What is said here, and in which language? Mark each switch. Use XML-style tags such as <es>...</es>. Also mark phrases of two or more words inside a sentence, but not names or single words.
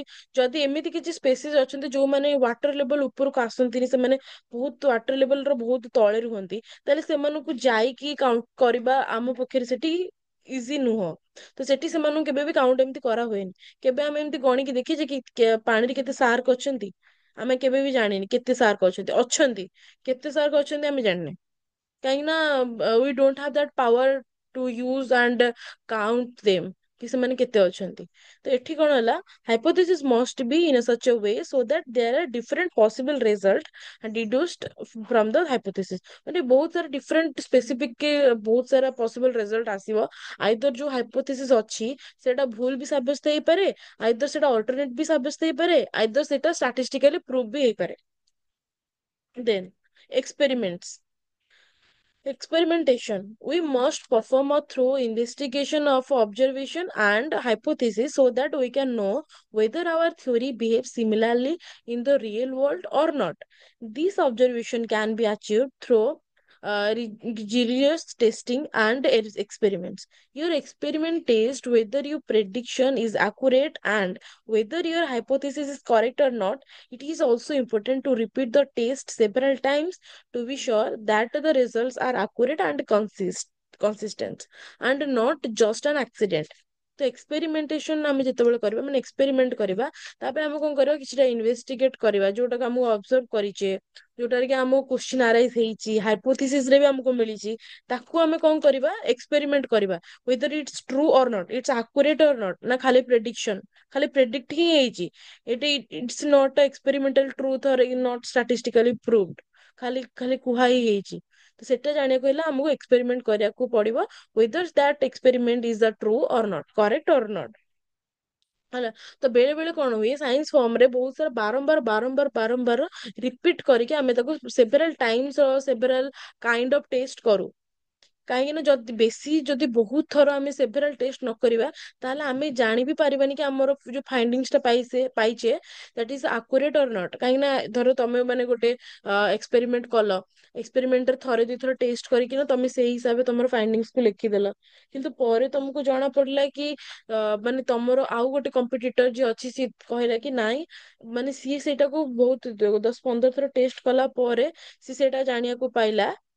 <or>ଯଦି ଏମିତି କିଛି ସ୍ପେସିସ୍ ଅଛନ୍ତି ଯୋଉମାନେ</or> <en>water level</en> <or>ଉପରକୁ ଆସନ୍ତିନି, ସେମାନେ ବହୁତ</or> <en>water level</en> <or>ର ବହୁତ ତଳେ ରୁହନ୍ତି, ତାହେଲେ ସେମାନଙ୍କୁ ଯାଇକି କାଉଣ୍ଟ କରିବା ଆମ ପକ୍ଷରେ ସେଠି ଇଜି ନୁହଁ। ତ ସେଠି ସେମାନଙ୍କୁ କେବେ ବି କାଉଣ୍ଟ ଏମିତି କରା ହୁଏନି। କେବେ ଆମେ ଏମିତି ଗଣିକି ଦେଖିଛେ କି ପାଣିରେ କେତେ ସାର୍କ ଅଛନ୍ତି? ଆମେ କେବେ ବି ଜାଣିନି କେତେ ସାର୍କ ଅଛନ୍ତି, କେତେ ସାର୍କ ଅଛନ୍ତି ଆମେ ଜାଣିନେ, କାହିଁକି ନା</or> <en>we don't have that power to use and count them,</en> <or>कि ସେମାନେ କେତେ ଅଛନ୍ତି। ତ ଏଠି କଣ ହେଲା,</or> <en>hypothesis must be in a such a way so that there are different possible result deduced from the hypothesis।</en> <or>ମାନେ ବହୁତ ସାରା</or> <en>different specific</en> <or>ବହୁତ ସାରା</or> <en>possible result</en> <or>ଆସିବ। ଆଇଦର ଯୋଉ ହାଇପୋଥେସିସ୍ ଅଛି ସେଟା ଭୁଲ ବି ସାବ୍ୟସ୍ତ ହେଇପାରେ, ଆଇଦର ସେଟା ଅଲ୍ଟରନେଟ ବି ସାବ୍ୟସ୍ତ ହେଇପାରେ, ଆଇଦର ସେଟା</or> <en>statistically prove</en> <or>ବି ହେଇପାରେ।</or> <en>ଦେନ୍ experiments. Experimentation. We must perform a thorough investigation of observation and hypothesis so that we can know whether our theory behaves similarly in the real world or not. This observation can be achieved through rigorous testing and experiments. Your experiment test whether your prediction is accurate and whether your hypothesis is correct or not. It is also important to repeat the test several times to be sure that the results are accurate and consistent and not just an accident.</en> <or>ତ ଏକ୍ସପେରିମେଣ୍ଟେସନ ଆମେ ଯେତେବେଳେ କରିବା ମାନେ ଏକ୍ସପେରିମେଣ୍ଟ କରିବା ତାପରେ ଆମେ କଣ କରିବା କିଛିଟା ଇନଭେଷ୍ଟିଗେଟ କରିବା ଯୋଉଟାକୁ ଆମକୁ ଅବଜର୍ଭ କରିଛେ ଯୋଉଟାରେ କି ଆମକୁ</or> <en>question arise</en> <or>ହେଇଛି ହାଇପୋଥିସିସ ରେ ବି ଆମକୁ ମିଳିଛି ତାକୁ ଆମେ କଣ କରିବା ଏକ୍ସପେରିମେଣ୍ଟ କରିବା</or> <en>whether it's true or not it's accurate or not</en> <or>ନା ଖାଲି ପ୍ରେଡିକ୍ସନ ଖାଲି ପ୍ରେଡିକ୍ଟ ହିଁ ହେଇଛି ଏଠି</or> <en>it's not a experimental truth or not statistically proved</en> <or>ଖାଲି ଖାଲି କୁହା ହିଁ ହେଇଛି ତ ସେଟା ଜାଣିବାକୁ ହେଲେ ଆମକୁ ଏକ୍ସପେରିମେଣ୍ଟ କରିବାକୁ ପଡିବ</or> <en>whether that experiment is the true or not correct or not</en> <or>ହେଲା ତ ବେଳେ ବେଳେ କଣ ହୁଏ</or> <en>science form</en> <or>ରେ ବହୁତ ସାରା ବାରମ୍ବାର ରିପିଟ କରିକି ଆମେ ତାକୁ</or> <en>several times several kind of</en> <or>ଟେଷ୍ଟ କରୁ କାହିଁକି ନା ଯଦି ବେଶୀ ଯଦି ବହୁତ ଥର ଆମେ</or> <en>several test</en> <or>ନ କରିବା ତାହେଲେ ଆମେ ଜାଣି ବି ପାରିବାନି କି ଆମର ଯୋଉ ଫାଇଣ୍ଡିଙ୍ଗସ ଟା ପାଇଛେ</or> <en>that is accurate or not</en> <or>କାହିଁକି ନା ଧର ତମେ ମାନେ ଗୋଟେ ଏକ୍ସପେରିମେଣ୍ଟ କଲ ଏକ୍ସପେରିମେଣ୍ଟରେ ଥରେ ଦୁଇଥର ଟେଷ୍ଟ କରିକିନା ତମେ ସେଇ ହିସାବରେ ତମର ଫାଇଣ୍ଡିଙ୍ଗସକୁ ଲେଖିଦେଲ କିନ୍ତୁ ପରେ ତମକୁ ଜଣା ପଡିଲା କି ମାନେ ତମର ଆଉ ଗୋଟେ କମ୍ପିଟିଟର ଯିଏ ଅଛି ସିଏ କହିଲା କି ନାଇଁ ମାନେ ସିଏ ସେଇଟାକୁ ବହୁତ 10-15 ଥର ଟେଷ୍ଟ କଲା ପରେ ସିଏ ସେଇଟା ଜାଣିବାକୁ ପାଇଲା</or>